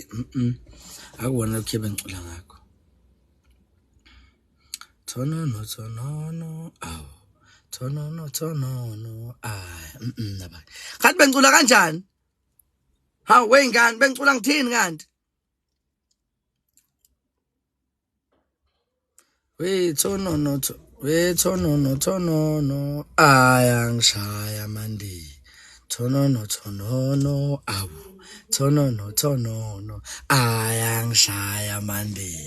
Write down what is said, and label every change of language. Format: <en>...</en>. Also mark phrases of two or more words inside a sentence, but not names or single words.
<zu>Akuwona ukhibe ngicula ngakho. Thonono awu thonono ay naba. Kanti bengicula kanjani? Ha wengane bengicula ngithini kanti? We thonono ayangishaya mandi. Thonono awu thonono ayangishaya mandi.</zu>